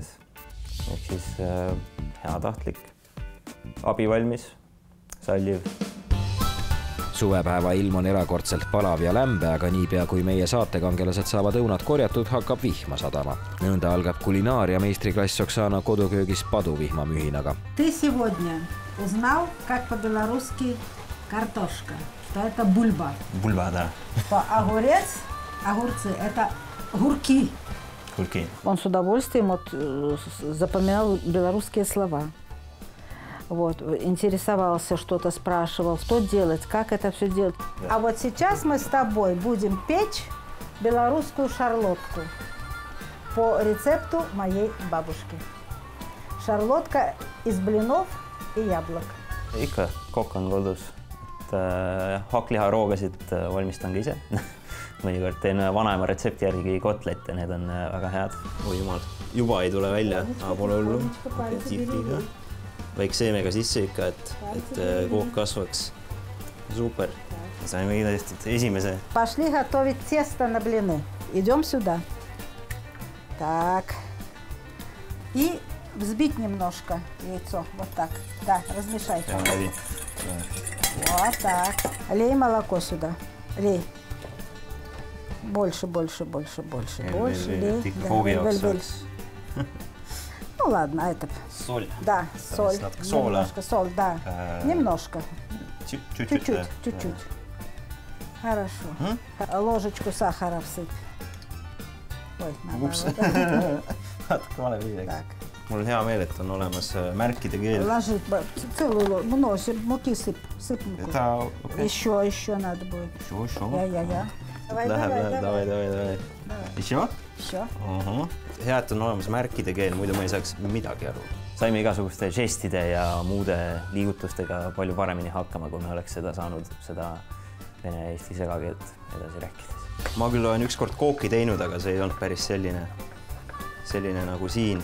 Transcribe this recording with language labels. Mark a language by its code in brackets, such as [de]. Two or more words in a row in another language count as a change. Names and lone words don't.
[et] Ehk siis heatahtlik, abivalmis, salliv. Suvepäeva ilm on erakordselt palav ja lämbe, aga niipea kui meie saatekangelased saavad õunad korjatud, hakkab vihma sadama. Nõnda algab kulinaaria meistriklass Oksana koduköögis paduvihma mühinaga. [ru] Ты сегодня узнал, как по-белорусски картошка, что это бульба. Бульба, да. Огурцы – это гурки. Он с удовольствием запоминал белорусские слова. Интересовался, что-то спрашивал, что делать, как это все делать. А вот сейчас мы с тобой будем печь белорусскую шарлотку по рецепту моей бабушки. Шарлотка из блинов и яблок. [et] Ikka kokk on kodus. Hakkliharoogasid valmistan ka ise. Mõnikord teen vanaema retsepti järgi kotlette, need on väga head. Oi jumal, juba ei tule välja, aga pole hullu. Tipiga. Väik seemega sisse ikka, et kook kasvaks. Super. Saime kindlasti esimese. [ru] Пошли готовить тесто на блины. Идем сюда. Так. И взбить немножко яйцо. Вот так. Да, размешайте. Вот так. Лей молоко сюда. Лей. Больше. Лей. Ну ладно, это... Соль. Да, соль. Немножко соль, да. Немножко. Чуть-чуть. Хорошо. Ложечку сахара всыпь. Ой, так. [et] Mul on hea meel, et on olemas märkide keel. [ru] Ложи целую муки сыпь. Еще надо будет. Я. Давай. Еще? [et] Hea, et on olemas märkide keel, muidu ma ei saaks midagi aru. Saime igasuguste žestide ja muude liigutustega palju paremini hakkama, kui me oleks seda saanud seda vene-eesti segakeelt edasi rääkides. Ma küll olen ükskord kooki teinud, aga see ei olnud päris selline nagu siin.